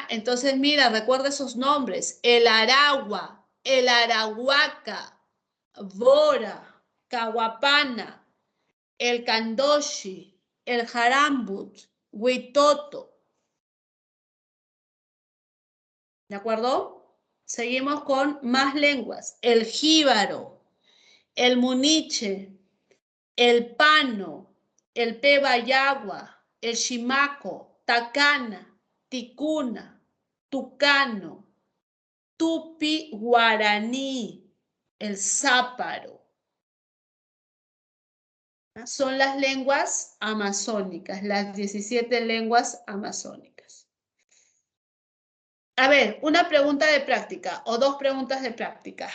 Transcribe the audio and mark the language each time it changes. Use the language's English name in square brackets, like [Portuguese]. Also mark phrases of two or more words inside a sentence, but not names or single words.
[Spanish] Entonces, mira, recuerda esos nombres: el aragua, el arahuaca, bora, cahuapana, el candoshi, el jarambut, huitoto. ¿De acuerdo? Seguimos con más lenguas: el jíbaro, el muniche, el pano, el pebayagua, el shimaco, tacana, ticuna, tucano, tupi guaraní, el záparo. Son las lenguas amazónicas, las 17 lenguas amazónicas. A ver, una pregunta de práctica o dos preguntas de práctica.